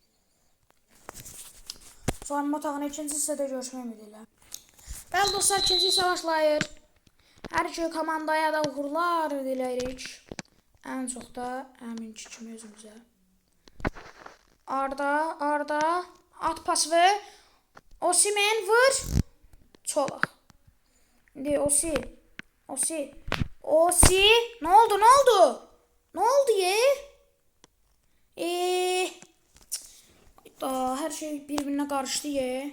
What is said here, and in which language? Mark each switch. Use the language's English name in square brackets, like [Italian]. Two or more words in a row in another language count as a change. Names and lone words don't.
[Azerbaijani] Soyunma otağının ikinci hissədə görüşmək ümidilə. Bəli dostlar, ikinci hissə başlayır. Hər iki komandaya da uğurlar diləyirik. Ən çox da əminki kimi özümüzə. Arda. At pası. Osimhen vur. Çolak. İndi Osi. [Turkish] Ne oldu? Ne oldu ye? Her şey birbirine karıştı ye.